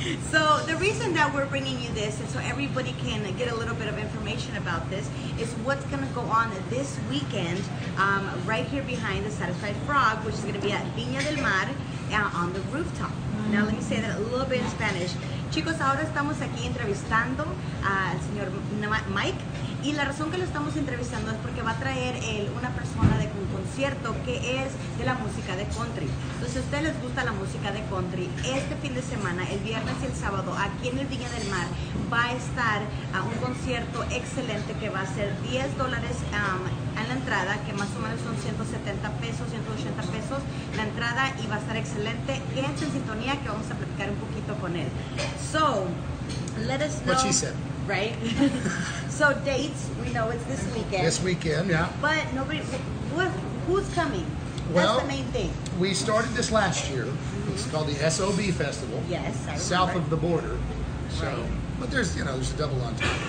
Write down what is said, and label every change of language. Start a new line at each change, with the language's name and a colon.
English: So the reason that we're bringing you this, and so everybody can get a little bit of information about this, is what's going to go on this weekend right here behind the Satisfied Frog, which is going to be at Viña del Mar on the rooftop. Now let me say that a little bit in Spanish.
Spanish: Chicos, ahora estamos aquí entrevistando al señor Mike, y la razón que lo estamos entrevistando es porque va a traer una persona de un concierto que es de la música de country. Entonces, si a ustedes les gusta la música de country, este fin de semana, el viernes y el sábado, aquí en el Viña del Mar, va a estar un concierto excelente que va a ser $10 en la entrada, que más o menos son 170 pesos, 180 pesos la entrada, y va a estar excelente. Quédense en sintonía que vamos a platicar un poquito con él.
English: So, let us know. What she said. Right? So dates, we know it's this weekend. This weekend, yeah. But nobody, who's coming? Well, that's the main thing. We started this last year. It's called the SOB Festival. Yes, I South remember. of the border. So, Right. but there's a double entendre.